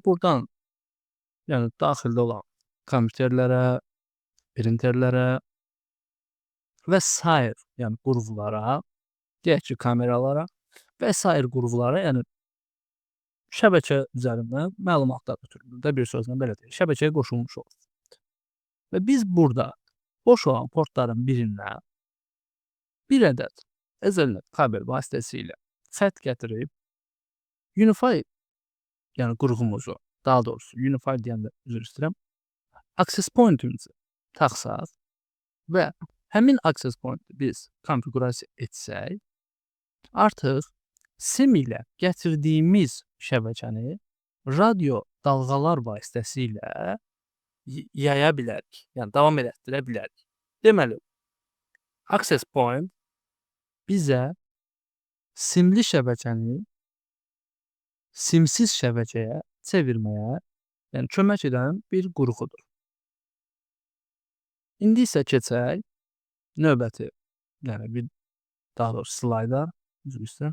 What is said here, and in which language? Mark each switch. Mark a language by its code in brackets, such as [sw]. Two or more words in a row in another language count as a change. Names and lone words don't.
[az] Buradan yəni daxildə olan kompüterlərə, printerlərə və sair yəni qurğulara, deyək ki, kameralara və sair qurğulara, yəni şəbəkə üzərindən məlumatlar ötürülür də, bir sözlə belə deyək, şəbəkəyə qoşulmuş olur. Və biz burada boş olan portların birindən bir ədəd Ethernet kabel vasitəsilə xətt gətirib Unify yəni qurğumuzu, daha doğrusu Unify deyəndə üzr istəyirəm, [en] access point- [az] imizi taxsaq və həmin [en] access point- [az] i biz konfiqurasiya etsək, artıq SIM ilə gətirdiyimiz şəbəkəni radio dalğalar vasitəsilə yaya bilərik, yəni davam elətdirə bilərik. Deməli, [en] access point [az] bizə simli şəbəkəni simsiz şəbəkəyə çevirməyə, yəni kömək edən bir qurğudur. İndi isə keçək növbəti, yəni bir daha doğrusu slayda, üzr istəyirəm.